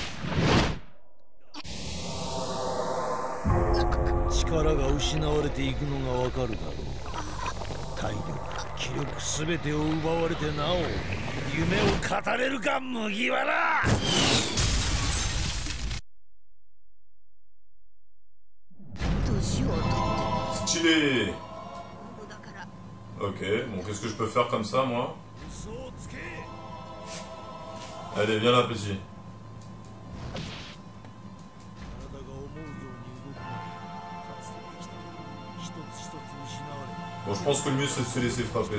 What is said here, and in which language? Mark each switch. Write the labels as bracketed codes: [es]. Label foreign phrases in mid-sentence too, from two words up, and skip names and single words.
[ja] 力が失われていくのがわかるだろう。体力、気力すべてを奪われてなお夢を語れるか麦わら。年を取って [fr] Stylé. [ja] だから [fr] Ok, bon, qu'est-ce que je peux faire comme ça, moi? Allez, viens là, petit. Bon, je pense que le mieux, c'est de se laisser frapper.